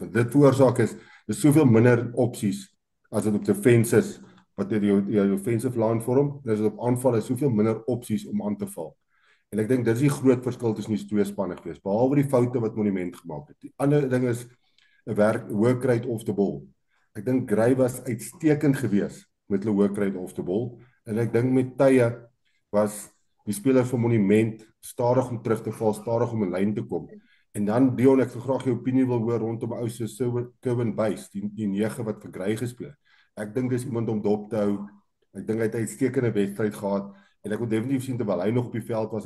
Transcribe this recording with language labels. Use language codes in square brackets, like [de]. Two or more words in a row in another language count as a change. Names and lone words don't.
[af] Want dit veroorsaak is soveel minder opsies as dit op defense is, wat die [en] offensive line [af] vorm, dis op aanval is soveel minder opsies om aan te val. En ek dink dit is die groot verskil tussen die 2 spanne gewees, behalwe die foute wat Monument gemaak het. Die ander ding is 'n [en] work rate off the ball. [af] Ek dink Grey was uitstekend gewees met hulle [en] work rate off the ball, [af] en ek dink met tye was die speler van Monument stadig om terug te val, stadig om in lyn te kom. En dan Dion, ek sou graag jou opinie wil hoor rondom ou se Kevin Buys, die 9 wat vir Grey gespeel. Ek dink dis iemand om dop te hou. Ek dink hy het 'n uitstekende wedstryd gehad en ek wil definitief sien terwyl hy nog op die veld was.